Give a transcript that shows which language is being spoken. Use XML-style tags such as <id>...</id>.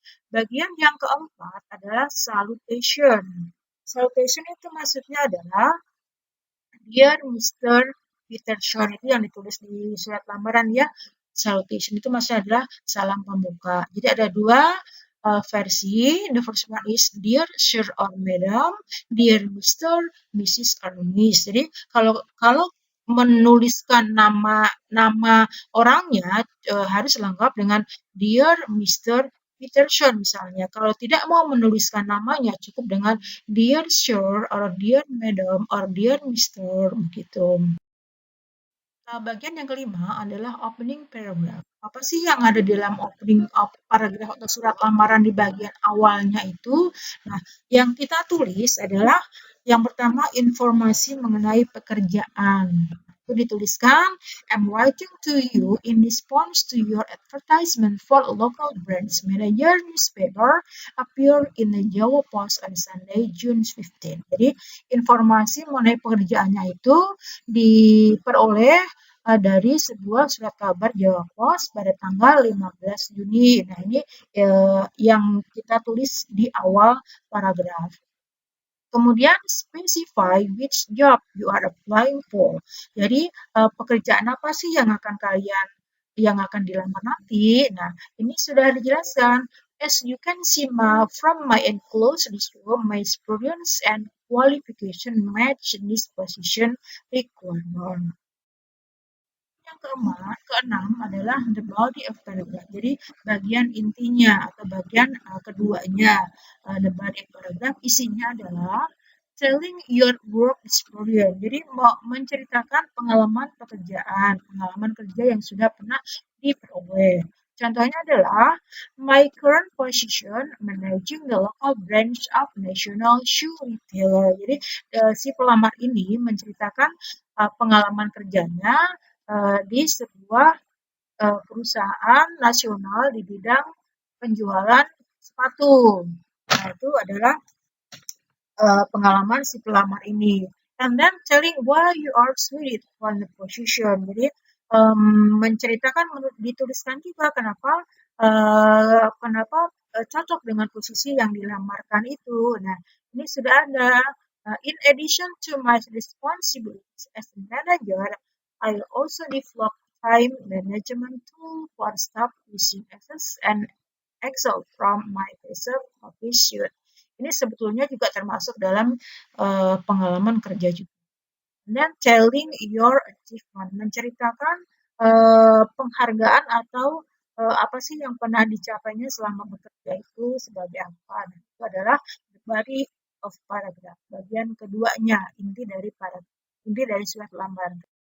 <id>Bagian yang keempat adalah salutation. Salutation itu maksudnya adalah Dear Mr. Peterson, itu yang ditulis di surat lamaran ya. Salutation itu maksudnya adalah salam pembuka. Jadi ada dua versi.</id> <en>The first one is Dear Sir or Madam, Dear Mr., Mrs. or Miss.</en> <id>Jadi kalau menuliskan nama orangnya harus lengkap dengan Dear Mr. Peterson misalnya. Kalau tidak mau menuliskan namanya cukup dengan</id> <en>Dear Sir or Dear Madam or Dear Mr.</en> <id>begitu. Nah, bagian yang kelima adalah opening paragraph. Apa sih yang ada di dalam opening paragraph atau surat lamaran di bagian awalnya itu? Nah, yang kita tulis adalah yang pertama informasi mengenai pekerjaan. Itu dituliskan,</id> <en>I'm writing to you in response to your advertisement for a local branch manager newspaper appear in the Jawa Post on Sunday, June 15.</en> <id>Jadi, informasi mengenai pekerjaannya itu diperoleh dari sebuah surat kabar Jawa Pos pada tanggal 15 Juni. Nah, ini yang kita tulis di awal paragraf. Kemudian</id> <en>specify which job you are applying for.</en> <id>Jadi pekerjaan apa sih yang akan dilamar nanti? Nah, ini sudah dijelaskan.</id> <en>As you can see from my enclosed resume, my experience and qualification match this position requirement.</en> <id>Yang keenam adalah</id> <en>the body of paragraph.</en> <id>Jadi bagian intinya atau bagian keduanya.</id> <en>The body of paragraph</en> <id>isinya adalah</id> <en>telling your work experience.</en> <id>Jadi menceritakan pengalaman pekerjaan, pengalaman kerja yang sudah pernah diperoleh. Contohnya adalah</id> <en>my current position managing the local branch of national shoe retailer.</en> <id>Jadi si pelamar ini menceritakan pengalaman kerjanya di sebuah perusahaan nasional di bidang penjualan sepatu. Nah, itu adalah pengalaman si pelamar ini.</id> <en>And then telling why you are suited for the position.</en> <id>Jadi menceritakan dituliskan juga kenapa cocok dengan posisi yang dilamarkan itu. Nah, ini sudah ada.</id> <en>In addition to my responsibilities as a manager, I also develop time management tool for staff using Access and Excel from my reserve office suite.</en> <id>Ini sebetulnya juga termasuk dalam pengalaman kerja juga. Dan</id> <en>telling your achievement,</en> <id>menceritakan penghargaan atau apa sih yang pernah dicapainya selama bekerja itu sebagai apa. Dan itu adalah</id> <en>the body of paragraph,</en> <id>bagian keduanya, inti dari surat lamaran.</id>